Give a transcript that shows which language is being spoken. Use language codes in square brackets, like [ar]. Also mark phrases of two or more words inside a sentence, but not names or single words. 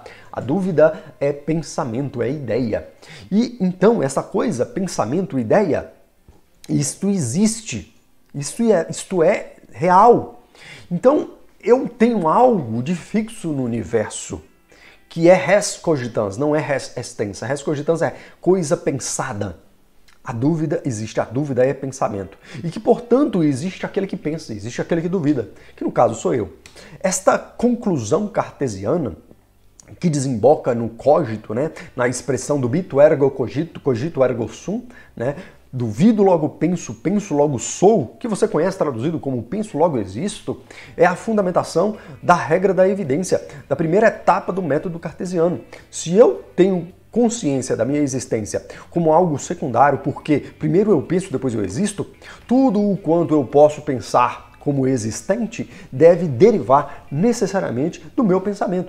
[pt] A dúvida é pensamento, é ideia. E então, essa coisa, pensamento, ideia, isto existe. Isto é real. Então, eu tenho algo de fixo no universo, que é [la] res cogitans, [pt] não é [la] res extensa. Res cogitans [pt] é coisa pensada. A dúvida existe, a dúvida é pensamento. E que, portanto, existe aquele que pensa, existe aquele que duvida, que no caso sou eu. Esta conclusão cartesiana, que desemboca no cogito, né, na expressão [la] dubito ergo cogito, cogito ergo sum, [pt] né, duvido logo penso, penso logo sou, que você conhece traduzido como penso logo existo, é a fundamentação da regra da evidência, da primeira etapa do método cartesiano. Se eu tenho consciência da minha existência como algo secundário, porque primeiro eu penso, depois eu existo, tudo o quanto eu posso pensar como existente deve derivar necessariamente do meu pensamento.